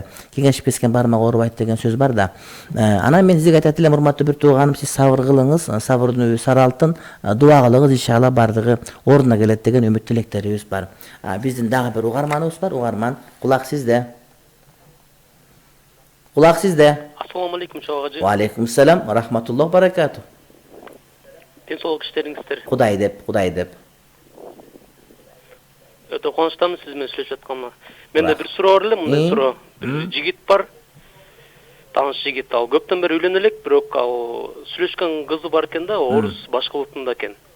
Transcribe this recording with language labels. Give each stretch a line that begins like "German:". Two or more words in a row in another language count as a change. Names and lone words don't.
Kyrgyz: Кеңешип кескен бармак оорубайт деген сөз бар да. Анан мен сизге айтат элем, урматтуу бир тууганым, сиз сабыр кылыңыз, сабырдын үйү сары алтын, дуа кылыңыз, иншалла бардыгы ордуна келет деген үмүт тилектерибиз бар. Биздин дагы бир угарманыбыз бар. Угарман, кулак сизде. Кулак сизде.
Arabic: السلام عليكم, чогажы. وعليكم السلام ورحمة الله وبركاته.
Kyrgyz: Денсаулык иштериңиздер. Кудай деп. Өтө кубанычтамын сиз менен сүйлөшүп атканыма. Менде бир суроо бар эле, мындай суроо. Бир жигит бар. Тааныш жигит, ал көптөн бери үйлөнө элек, бирок ал сүйлөшкөн кызы бар экен да, орус башкы улутунда экен.